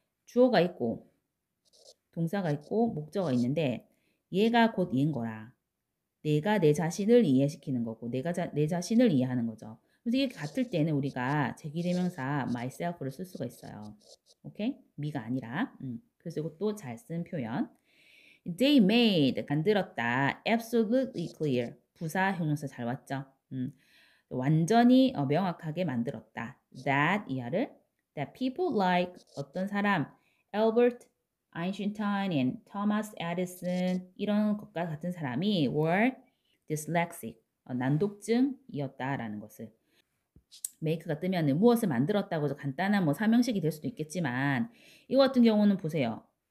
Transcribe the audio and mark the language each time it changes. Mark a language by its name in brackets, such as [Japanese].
[Korean] 주어가 있고 동사가 있고 목적어가 있는데 얘가 곧 얘인 거라. 내가 내 자신을 이해시키는 거고 내가 내 자신을 이해하는 거죠. 그래서 이게 같을 때는 우리가 제기대명사 myself를 쓸 수가 있어요. 오케이? me가 아니라. 그래서 이것도 잘 쓴 표현. [English] They made [Korean] 만들었다. [English] Absolutely clear. [Korean] 부사 형용사 잘 왔죠? 완전히 명확하게 만들었다. That 이하를 [English] that people like [Korean] 어떤 사람 Albert Einstein and Thomas Edison 이런 것과 같은 사람이 [English] were dyslexic [Korean] 난독증이었다라는 것을 make가 뜨면은 무엇을 만들었다고 해서 간단한 뭐 사명식이 될 수도 있겠지만 이거 같은 경우는 보세요.